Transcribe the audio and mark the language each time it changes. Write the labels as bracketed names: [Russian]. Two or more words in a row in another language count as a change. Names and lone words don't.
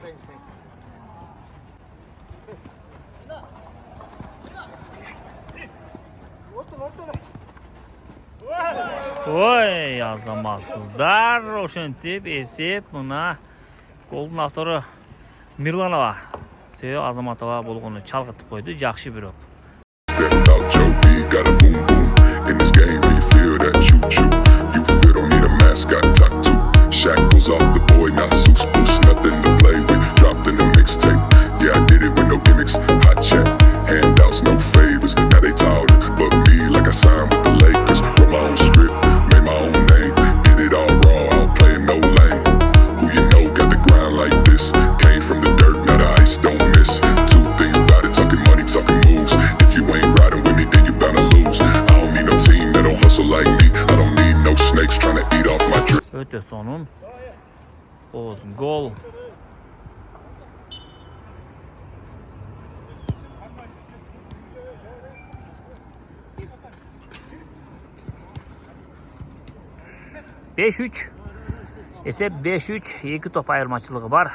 [Kyrgyz] Ой, азаматсыздар. Ошентип эсеп мына голдун автору Мирланова. Себеби Азаматова болгону чалгытып койду. Жакшы бирок. [English] Stepped out Joe B, got a boom boom. In this game, where you feel that choo choo. You feel don't need a mascot, talk to. Shackles off the boy, not Seuss Boost, nothing to play with. Dropped in the mixtape. Yeah, I did it with no gimmicks. Hot check, handouts, no favors. Now they taller, but me like I signed with the Lakers. Wrote my own script, made my own name. Did it all raw, I don't play in no lane. Who you know got the grind like this? Came from the dirt, now the ice don't miss. Two things about it, talking money, talking moves. If you ain't riding with me, then you bound to lose. I don't need no team that don't hustle like me. I don't need no snakes trying to eat off my drip. [Kyrgyz] Өтө сонун. Оз гол. Эсеп 5-3, 2 топ айырмачылыгы бар.